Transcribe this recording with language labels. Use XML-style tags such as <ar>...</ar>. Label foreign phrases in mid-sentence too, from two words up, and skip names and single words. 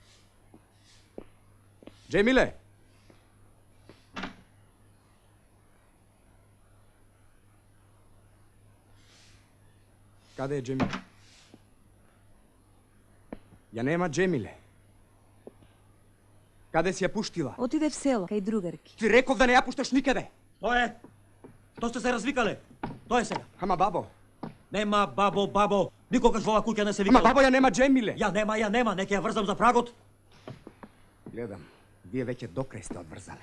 <mk>Џемиле! Када е Џемиле? Ја нема Џемиле. Када си ја пуштила? Отиде в село, кај другарки. Ти реков да не ја пушташ никаде. То е. То сте се развикале. То е сега. Ама бабо. Нема бабо. Никогаш во оваа куќа не се викале. Ама бабо, ја нема Дžемиле. Ја нема, нека ја врзам за прагот. Гледам, вие веќе докрај сте одврзале.</mk>